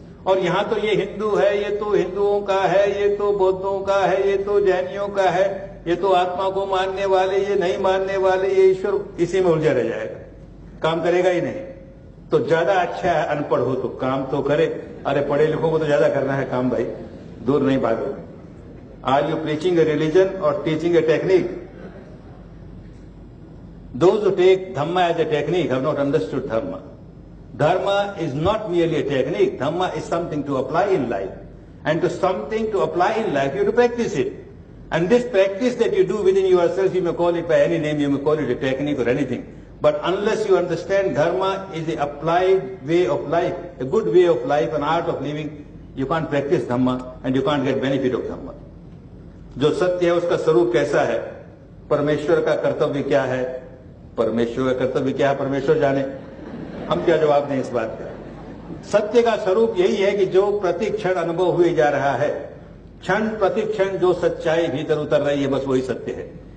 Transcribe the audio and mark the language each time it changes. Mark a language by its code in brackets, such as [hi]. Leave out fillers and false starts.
[hi] और यहां तो ये हिंदू है, ये तो हिंदुओं का है, ये तो बौद्धों का है, ये तो जैनियों का है, ये तो आत्मा को मानने वाले, ये नहीं मानने वाले, ये ईश्वर, इसी में उलझा रह जाएगा, काम करेगा ही नहीं। तो ज्यादा अच्छा है अनपढ़ हो तो काम तो करे, अरे पढ़े लिखों को तो ज्यादा करना है काम भाई, दूर नहीं भागोगे। [en] Are you preaching a religion or teaching a technique? Those who take Dhamma as a technique have not understood Dharma. Dharma is not merely a technique. Dhamma is something to apply in life. And to something to apply in life, you have to practice it. And this practice that you do within yourself, you may call it by any name, you may call it a technique or anything. But unless you understand Dharma is the applied way of life, a good way of life, an art of living, you can't practice Dhamma and you can't get benefit of Dhamma. [hi] जो सत्य है उसका स्वरूप कैसा है, परमेश्वर का कर्तव्य क्या है, परमेश्वर का कर्तव्य क्या है परमेश्वर जाने, हम क्या जवाब दें इस बात का। सत्य का स्वरूप यही है कि जो प्रतिक्षण अनुभव हुए जा रहा है, क्षण प्रतिक्षण जो सच्चाई भीतर उतर रही है, बस वही सत्य है।